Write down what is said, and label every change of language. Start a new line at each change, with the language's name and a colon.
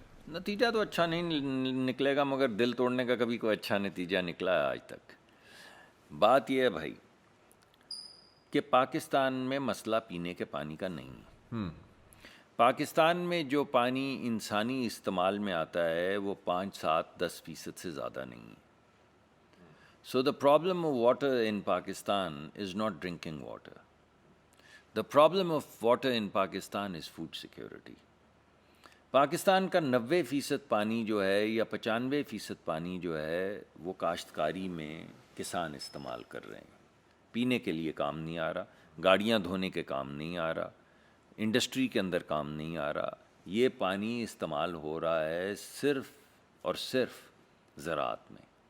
Urdu: نتیجہ تو اچھا نہیں نکلے گا, مگر دل توڑنے کا کبھی کوئی اچھا نتیجہ نکلا ہے آج تک. بات یہ ہے بھائی کہ پاکستان میں مسئلہ پینے کے پانی کا نہیں ہے. پاکستان میں جو پانی انسانی استعمال میں آتا ہے وہ 5-7-10% سے زیادہ نہیں ہے.
English: So the problem of water in Pakistan is not drinking water. The problem of water in Pakistan is food security.
Urdu: Pakistan کا 90% پانی جو ہے یا 95% پانی جو ہے وہ کاشتکاری میں کسان استعمال کر رہے ہیں. پینے کے لیے کام نہیں آ رہا, گاڑیاں دھونے کے کام نہیں آ رہا, انڈسٹری کے اندر کام نہیں آ رہا. یہ پانی استعمال ہو رہا ہے صرف اور صرف زراعت میں.